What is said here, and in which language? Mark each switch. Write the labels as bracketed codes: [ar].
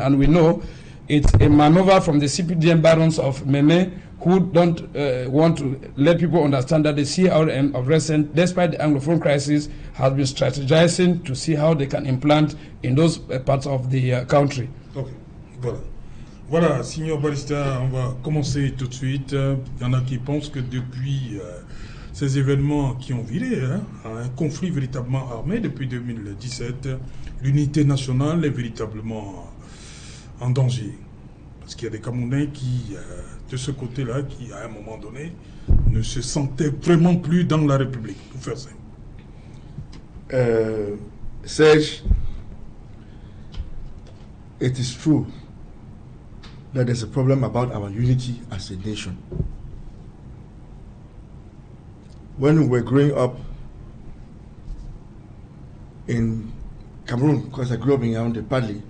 [en] And we know it's a maneuver from the CPDM barons of Meme who don't want to let people understand that the CRM of recent, despite the Anglophone crisis, has been strategizing to see how they can implant in those parts of the country. [fr] Okay, voilà. Voilà, signor Barrister, on va commencer tout de suite. Il y en a qui pensent que depuis ces événements qui ont viré à un conflit véritablement armé depuis 2017, l'unité nationale est véritablement en danger. Parce qu'il y a des Camerounais qui, de ce côté-là, qui à un moment donné, ne se sentaient vraiment plus dans la République, pour faire simple. [en] Serge, it is true that there's a problem about our unity as a nation. When we were growing up in Cameroon, because I grew up in Yaoundé, partly,